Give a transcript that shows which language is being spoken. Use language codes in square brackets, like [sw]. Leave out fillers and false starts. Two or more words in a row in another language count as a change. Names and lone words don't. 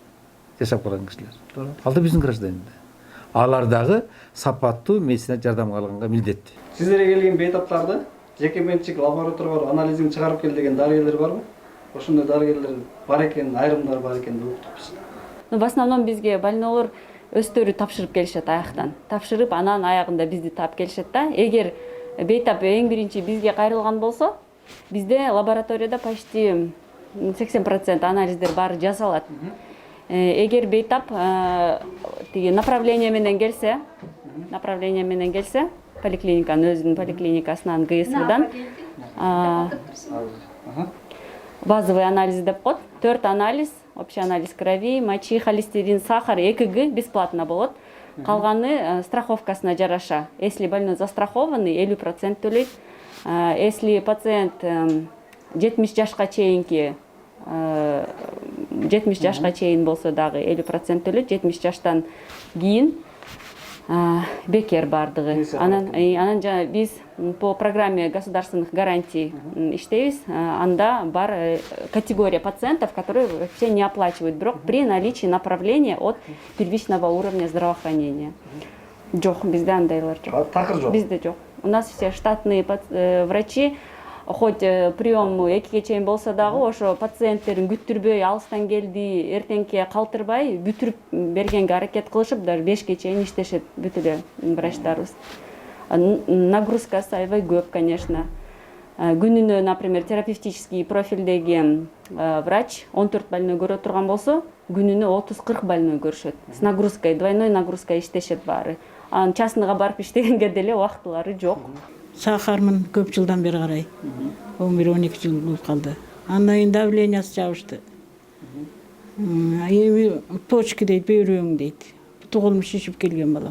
[ky] Жашап калган кишилер. Ал да биздин гражданин да. Алар дагы сапаттуу медицина жардамга алганга милдеттүү. Сиздерге келген бейтаптарды жеке менчик лабораториялар анализин чыгарып кел деген дарыгерлер барбы? Ошондой дарыгерлер бар экен, айрымдар бар экен деп уктук биз. [ru] В основном [ky] бизге больноолор өздөрү тапшырып келишет аяктан. Тапшырып, анан аягында бизди таап келишет да. Эгер бейтап эң биринчи бизге кайрылган болсо, бизде лабораторияда почти 80% анализдер баары жасалат. Эгер бейтап тиги направление менен келсе, поликлиниканын өзүнүн поликлиникасынан ГСВдан [ru] базовый анализ [ky] деп коет. [ru] 4 анализ, общий анализ крови, мочи, холестерин, сахар, ЭКГ бесплатно болот. [ky] Калганы страховкасына жараша. [ru] Если больной застрахованный, [ky] 50% төлөйт. [ru] Если пациент [ky] 70 жашка чейинки 70 жашка чейин болсо дагы 50% төлөйт. 70 жаштан кийин бекер бардыгы. Анан биз [ru] по программе государственных гарантий [ky] иштейбиз. Анда бар [ru] категория пациентов, которые вообще не оплачивают, бирок при наличии направления от первичного уровня здравоохранения. [ky] Жок, бизде андайлар жок. Такыр жок. Бизде жок. [ru] У нас все штатные врачи, хоть прием [ky] 2-ге чейин болсо дагы ошо пациенттерин күттүрбөй, алыстан келди, эртеңке калтырбай бүтүрүп бергенге аракет кылышып, даже 5-ге чейин иштешет бүт эле врачтарыбыз. Нагрузкасы аябай көп, конечно. Күнүнө, например, терапевтический профилдеги врач 14 больной көрө турган болсо, күнүнө 30-40 больной көрүшөт. [ru] С нагрузкой, двойной нагрузкой [ky] иштешет баары. Анын частныйга барып иштегенге деле убактылары жок. Сахармын көп жылдан бери карай. 11-12 жыл болуп калды. Андан кийин давлениясы жабышты. Эми почки дейт, бөйрөгүң дейт. Тугулум шишип келген балам.